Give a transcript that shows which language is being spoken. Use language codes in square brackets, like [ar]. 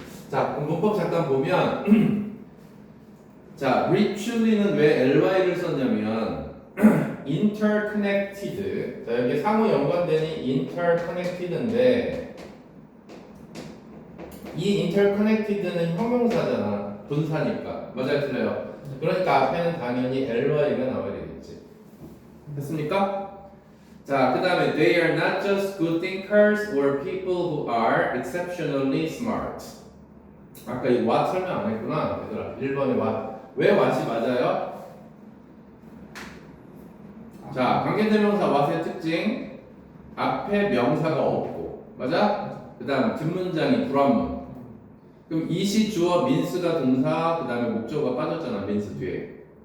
[ko] 자, 그럼 문법 잠깐 보면 자, richly는 왜 ly를 썼냐면 interconnected. 자, 여기 상호 연관되니 interconnected인데 이 interconnected는 형용사잖아. 분사니까. 맞아요, 틀려요? 그러니까 앞에는 당연히 ly가 나와야 되겠지. 됐습니까? 자, 그 다음에 [en] they are not just good thinkers or people who are exceptionally smart. [ko] 아까 이 what 설명 안 했구나. 얘들아, 1번에 what. 왜 what이 맞아요? 자, 관계대명사 what의 특징 앞에 명사가 없고 맞아? 그 다음 뒷문장이 불완문. 그럼 이시 주어 민스가 동사 그 다음에 목적어가 빠졌잖아 민스 뒤에.